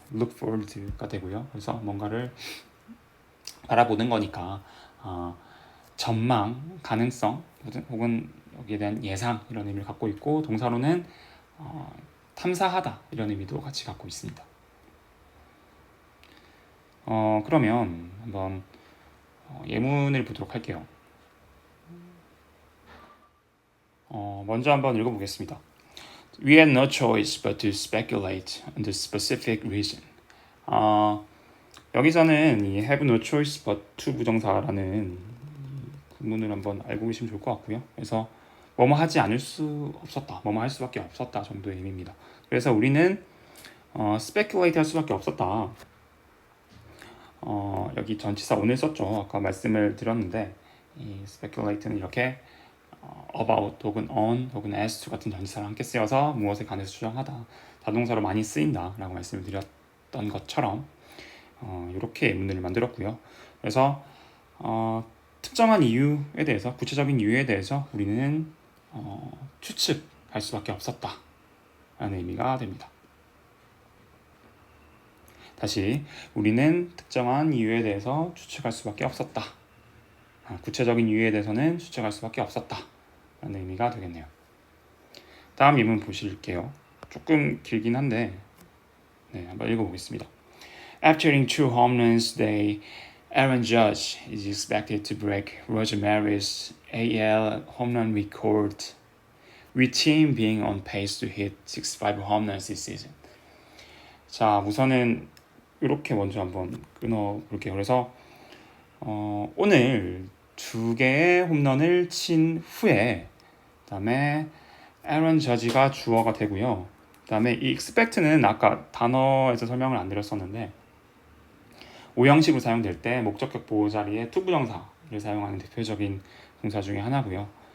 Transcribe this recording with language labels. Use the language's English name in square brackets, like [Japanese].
[Korean] look forward가 되고요. 그래서 뭔가를 바라보는 거니까 전망, 가능성 혹은 여기에 대한 예상 이런 의미를 갖고 있고, 동사로는 탐사하다 이런 의미도 같이 갖고 있습니다. 그러면 한번 예문을 보도록 할게요. 먼저 한번 읽어보겠습니다. [English] We had no choice but to speculate on the specific reason. [Korean] 여기서는 이 [English] have no choice but to [Korean] 부정사라는 구문을 한번 알고 계시면 좋을 것 같고요. 그래서 뭐뭐 하지 않을 수 없었다, 뭐뭐 할 수밖에 없었다 정도의 의미입니다. 그래서 우리는 speculate 할 수밖에 없었다. 여기 전치사 오늘 썼죠. 아까 말씀을 드렸는데 이 speculate는 이렇게 about 혹은 on 혹은 as to 같은 전치사를 함께 쓰여서 무엇에 관해서 주장하다, 자동사로 많이 쓰인다 라고 말씀을 드렸던 것처럼 이렇게 예문을 만들었고요. 그래서 특정한 이유에 대해서, 구체적인 이유에 대해서 우리는 추측할 수밖에 없었다 라는 의미가 됩니다. 다시, 우리는 특정한 이유에 대해서 추측할 수밖에 없었다, 구체적인 이유에 대해서는 추측할 수밖에 없었다 라는 의미가 되겠네요. 다음 예문 보실게요. 조금 길긴 한데 한번 읽어보겠습니다. [English] After hitting 2 home runs today, Aaron Judge is expected to break Roger Maris's AL home run record, with team being on pace to hit 65 home runs this season. [Korean] 자, 우선은 이렇게 먼저 한번 끊어볼게요. 그래서 오늘 2개의 홈런을 친 후에, 그 다음에 에런 저지가 주어가 되고요. 그 다음에 이 expect는 아까 단어에서 설명을 안 드렸었는데 오형식으로 사용될 때 목적격 보호 자리에 투부정사를 사용하는 대표적인 동사 중에 하나고요.